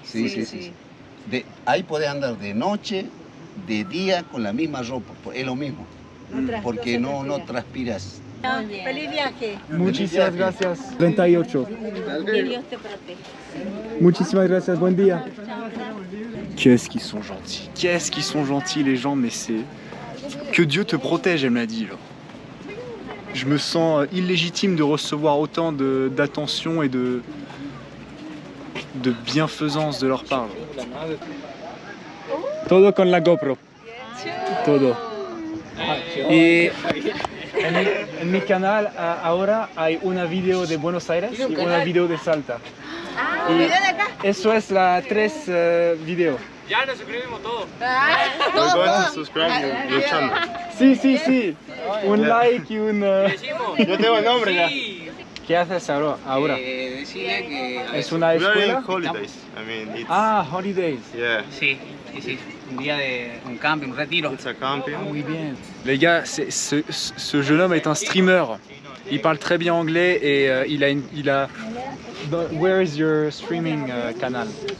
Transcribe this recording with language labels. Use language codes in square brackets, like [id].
[es] Sí. Ahí podés andar de noche, de día con la misma ropa. Es lo mismo. Porque no transpiras. Feliz viaje. Muchísimas gracias. 38. Que Dios te proteja. Muchísimas gracias, buen día. [fr] Qu'est-ce qu'ils sont gentils. Qu'est-ce qu'ils sont gentils les gens, mais c'est... Que Dieu te protège, elle m'a dit. Genre. Je me sens illégitime de recevoir autant d'attention et de bienfaisance de leur part. [es] Todo con la GoPro. Todo. Y en mi canal ahora hay una video de Buenos Aires y una video de Salta. Y eso es la 3 videos. Ya nos suscribimos todos. [en] We're going to subscribe your channel. [es] Sí. Un like y un... Yo tengo el nombre ya. ¿Qué haces ahora? Decirle que... ¿Es una escuela? [en] Holidays. I mean, it's, Holidays. yeah, [es] Sí. Un día de un camping, un retiro. [en] it's a camping. [fr] Oui, bien. Les gars, ce jeune homme est un streamer. Il parle très bien anglais et il a... [en] Where is your streaming canal?